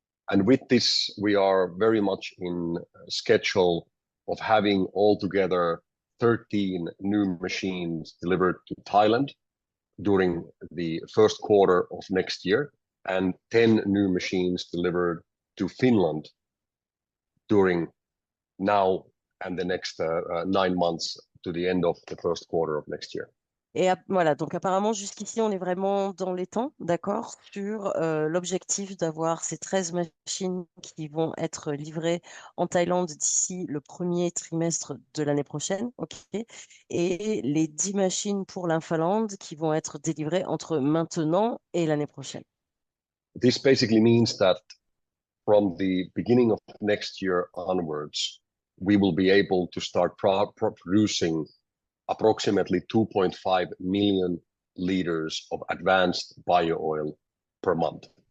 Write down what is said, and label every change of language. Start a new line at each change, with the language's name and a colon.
English: And with this, we are very much in schedule of having altogether 13 new machines delivered to Thailand during the first quarter of next year, and 10 new machines delivered to Finland during now and the next 9 months to the end of the first quarter of next year.
French: Et voilà, donc apparemment jusqu'ici, on est vraiment dans les temps, d'accord, sur l'objectif d'avoir ces 13 machines qui vont être livrées en Thaïlande d'ici le premier trimestre de l'année prochaine, ok, et les 10 machines pour la Finlande qui vont être délivrées entre maintenant et l'année prochaine.
English: This basically means that from the beginning of next year onwards, we will be able to start producing approximately 2.5 million liters of advanced bio-oil per month.